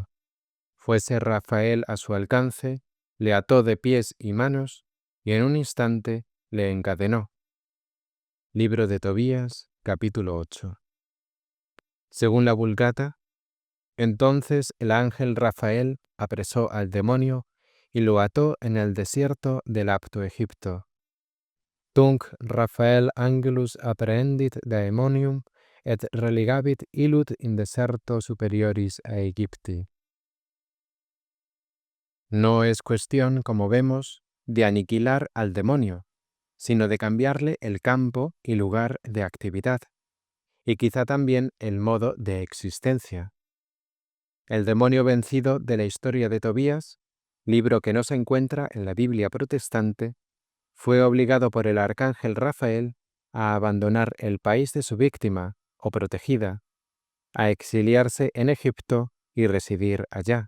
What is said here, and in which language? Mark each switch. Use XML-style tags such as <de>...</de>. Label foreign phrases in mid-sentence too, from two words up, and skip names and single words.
<es>Fuese Rafael a su alcance, le ató de pies y manos, y en un instante le encadenó. Libro de Tobías, capítulo 8. Según la Vulgata, entonces el ángel Rafael apresó al demonio y lo ató en el desierto del Apto Egipto.</es> <la>Tunc Rafael angelus apprehendit daemonium et religabit illud in deserto superioris a Egypti.</la> <es>No es cuestión, como vemos, de aniquilar al demonio, sino de cambiarle el campo y lugar de actividad, y quizá también el modo de existencia. El demonio vencido de la historia de Tobías, libro que no se encuentra en la Biblia protestante, fue obligado por el arcángel Rafael a abandonar el país de su víctima o protegida, a exiliarse en Egipto y residir allá.</es>